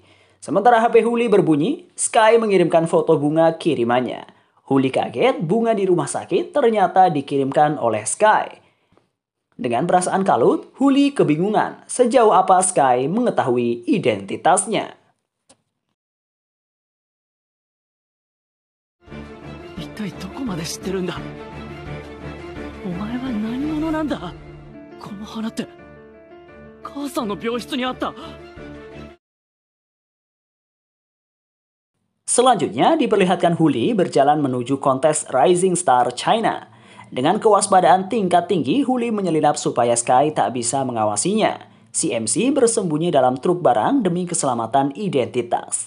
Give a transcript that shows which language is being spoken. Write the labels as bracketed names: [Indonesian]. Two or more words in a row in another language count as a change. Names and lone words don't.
[Indonesian] Sementara HP Huli berbunyi, Sky mengirimkan foto bunga kirimannya. Huli kaget, bunga di rumah sakit ternyata dikirimkan oleh Sky. Dengan perasaan kalut, Huli kebingungan sejauh apa Sky mengetahui identitasnya. [Japanese] 一体どこまで知ってるんだ。お前は何者なんだ。この花って母さんの病室にあった。 [Indonesian] Selanjutnya diperlihatkan Huli berjalan menuju kontes Rising Star China. Dengan kewaspadaan tingkat tinggi, Huli menyelinap supaya Sky tak bisa mengawasinya. Si MC bersembunyi dalam truk barang demi keselamatan identitas.